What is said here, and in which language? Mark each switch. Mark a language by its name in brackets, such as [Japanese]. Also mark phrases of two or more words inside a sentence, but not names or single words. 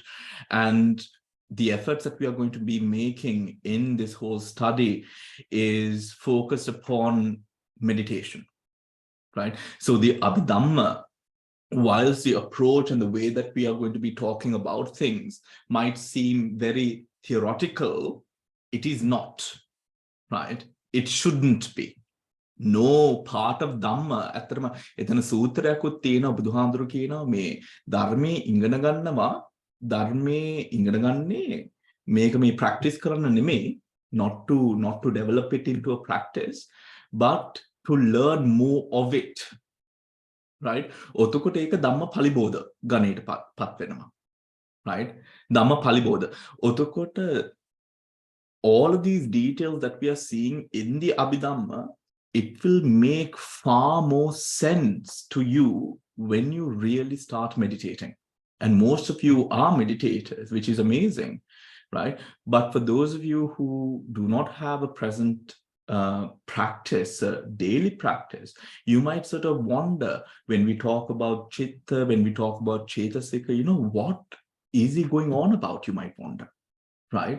[English] And the efforts that we are going to be making in this whole study is focused upon meditation, right? So the Abhidhamma, whilst the approach and the way that we are going to be talking about things might seem very theoretical, it is not, right? It shouldn't be. No part of Dhamma, [Sinhala] ඇත්තටම එතන සූත්‍රයක්වත් තියෙනවා බුදුහාඳුරු කියනවා මේ ධර්මයේ ඉගෙන ගන්නවා ධර්මයේ ඉගෙන ගන්නේ මේක මේ ප්‍රැක්ටිස් කරන්න නෙමෙයි, [English] not to develop it into a practice, but to learn more of it, right? [Sinhala] ඔතකොට ඒක [Pali] ධම්ම පලිබෝධ [Sinhala] ගණයට පත් වෙනවා, right? [Pali] ධම්ම පලිබෝධ. [English] ඔතකොට all of these details that we are seeing in the Abhidhamma, it will make far more sense to you when you really start meditating. And most of you are meditators, which is amazing, right? But for those of you who do not have a present practice, daily practice, you might sort of wonder when we talk about chitta, when we talk about cetasika, you know, what is he going on about, you might wonder, right?